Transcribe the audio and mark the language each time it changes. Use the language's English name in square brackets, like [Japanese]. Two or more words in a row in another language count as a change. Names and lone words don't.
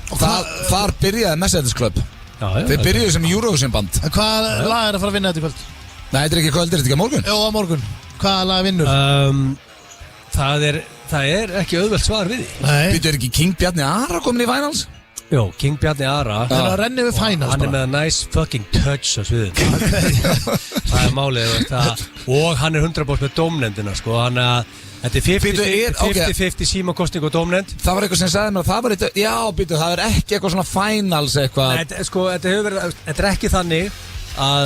[Icelandic] Þar byrjaði Mercedes Club. Þeir byrjuðu sem Eurovision band. Hvað lag er að fara að vinna þetta í kvöld? Nei, þetta er ekki kvöld, þetta er ekki á morgun. Jó, á morgun. Hvaða lag vinnur? Það er ekki auðvelt svar við því. Býtu, er ekki King Bjarni Ara komin í finals? Jó, King Bjarni Ara. Það er að renna við finals. Hann er með [English] a nice fucking touch [Icelandic] á sviðinu. Það er málið. Og hann er 100% með dómnefndina, sko. Þetta er 50-50 símakostning og dómnefnd. Það var eitthvað sem sagði mér að það var eitthvað, já, býtu, það er ekki eitthvað svona finals eitthvað. Nei, sko, þetta er ekki þannig að